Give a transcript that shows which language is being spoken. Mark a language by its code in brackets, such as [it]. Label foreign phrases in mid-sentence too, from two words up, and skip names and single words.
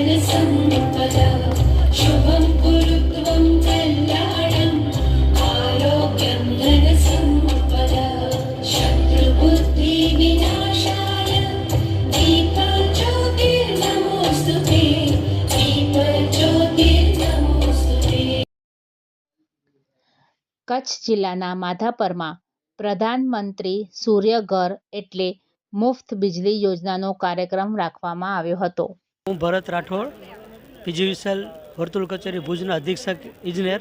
[sa] संपदा शुभं कुरुत्वं कल्याणं आरोग्यं धनसम्पदा शत्रुबुद्धिविनाशाय दीपज्योतिर्नमोऽस्तुते दीपज्योतिर्नमोऽस्तुते। [gu] કચ્છ જિલ્લાના માધાપરમાં પ્રધાનમંત્રી સૂર્યઘર એટલે મુફ્ત વીજળી યોજનાનો કાર્યક્રમ રાખવામાં આવ્યો હતો। હું ભરત રાઠોડ, પીજીવીસીએલ વર્તુળ કચેરી ભુજના અધિક્ષક ઇજનેર।